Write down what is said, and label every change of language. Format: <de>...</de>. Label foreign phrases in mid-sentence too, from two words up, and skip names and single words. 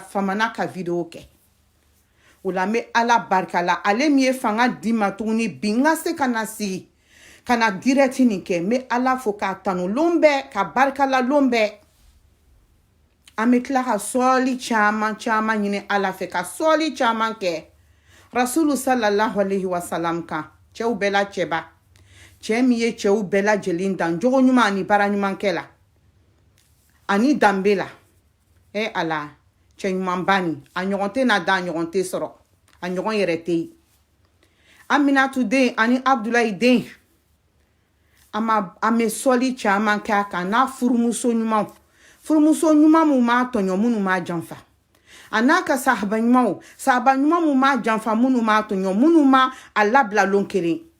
<bm>famana ka video kɛ o la n bɛ ala barika la ale min ye fanga di ma tuguni bi n ka se ka na sigi ka na direct nin kɛ n bɛ ala fo k'a tanu lon bɛɛ ka barika la lon bɛɛ an bɛ tila ka sɔɔli caman ɲini ala fɛ ka sɔɔli caman kɛ rasulu</bm> <ar>sallallahu alaihi wasallam</ar> <bm>kan cɛw bɛɛ la cɛba cɛ min ye cɛw bɛɛ lajɛlen dan jogo ɲuman ani baara ɲuman kɛ la ani danbe la ala cɛ ɲumanba nin a ɲɔgɔn tɛ na da a ɲɔgɔn tɛ sɔrɔ a ɲɔgɔn yɛrɛ tɛ yen aminatu den ani abdulayi den an bɛ sɔɔli caman kɛ a kan n'a furumuso ɲumanw furumuso ɲuman mun m'a tɔɲɔ minnu m'a janfa a n'a ka sahaba ɲuman mun m'a janfa minnu m'a tɔɲɔ minnu m'a a labila lon kelen</bm>